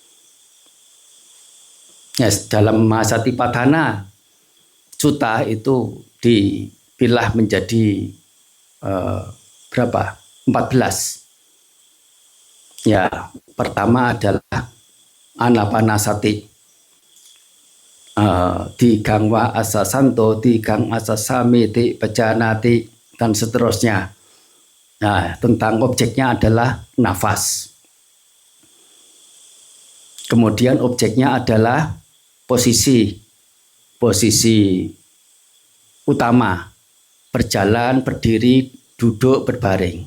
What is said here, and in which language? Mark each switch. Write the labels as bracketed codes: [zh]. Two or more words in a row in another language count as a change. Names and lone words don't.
[id] Yes, dalam Mahasatipatthana Sutta itu dipilah menjadi berapa? 14. Ya, pertama adalah Anapanasati. [pi] Digang wa asasanto, digang asasamiti pajanati, [id] dan seterusnya. Nah, tentang objeknya adalah nafas. Kemudian objeknya adalah posisi utama, berjalan, berdiri, duduk, berbaring.